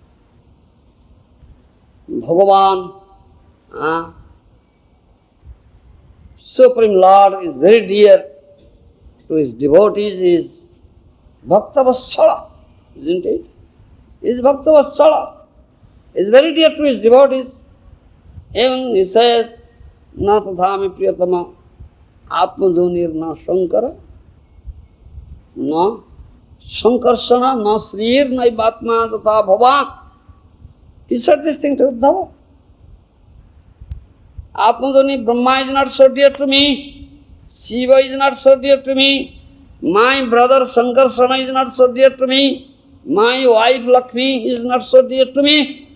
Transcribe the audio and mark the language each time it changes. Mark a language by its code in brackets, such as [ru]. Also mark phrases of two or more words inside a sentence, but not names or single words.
[en] Bhagavan, Supreme Lord, is very dear to his devotees, is Bhaktavatsala, isn't it? Is Bhaktavatsala. Is very dear to his devotees. Even he says, [sa] Na tathami priyatama atmajonir na shankara, na shankarsana, na srir, na ibatma tatha bhavan. [en] He said this thing to Uddhava. Atmadoni, Brahma is not so dear to me. Shiva is not so dear to me. My brother Shankarsana is not so dear to me. My wife Lakshmi is not so dear to me.